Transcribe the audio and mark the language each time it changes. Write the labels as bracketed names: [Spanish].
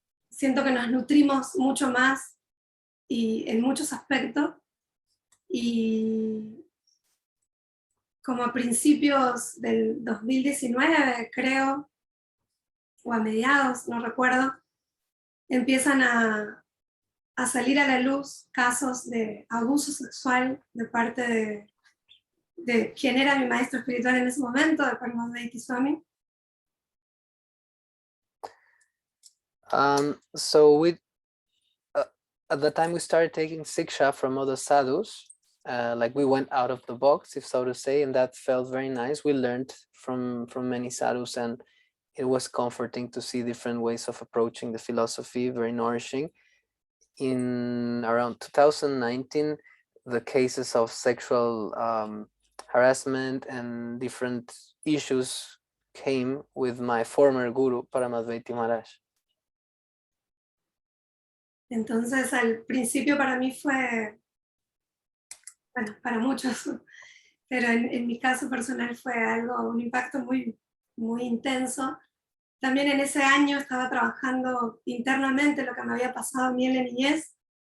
[Spanish] siento que nos nutrimos mucho más y en muchos aspectos, y como a principios del 2019, creo, o a mediados, no recuerdo, empiezan a salir a la luz casos de abuso sexual de parte de quien era mi maestro espiritual en ese momento, de Paramadhanti Swami. [English] So at the time we started taking siksha from other sadhus, like we went out of the box, if so to say, and that felt very nice. We learned from many sadhus, and it was comforting to see different ways of approaching the philosophy, very nourishing. In around 2019, the cases of sexual harassment and different issues came with my former guru, Paramadvaiti Maharaj. [Spanish] Entonces al principio para mí fue, bueno, para muchos, pero en mi caso personal fue algo, un impacto muy, muy intenso. También en ese año estaba trabajando internamente lo que me había pasado a mí en la niñez.